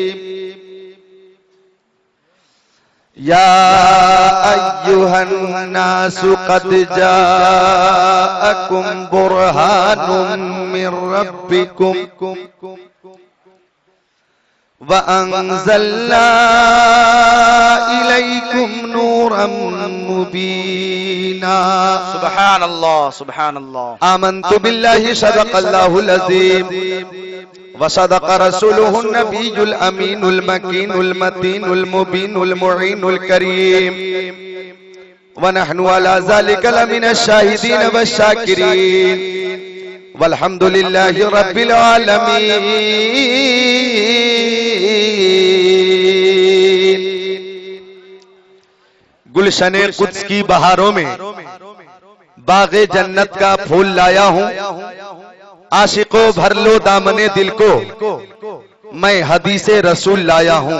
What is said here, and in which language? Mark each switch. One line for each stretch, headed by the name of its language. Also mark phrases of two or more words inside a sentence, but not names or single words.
Arabic: يا أيها الناس قد جاءكم برهان من ربكم وأنزلنا إليكم نورا مبينا. سبحان الله، سبحان الله. آمنت بالله صدق الله العظيم وصدق رسوله النبي الأمين المكين المتين المبين المعين الكريم ونحن على ذلك لمن الشاهدين والشاكرين والحمد لله رب العالمين.
Urdu: گلشن قدس کی بہاروں میں باغ جنت کا پھول لایا ہوں. عاشقو بھر لو دامن دل کو، میں حدیث رسول لایا ہوں.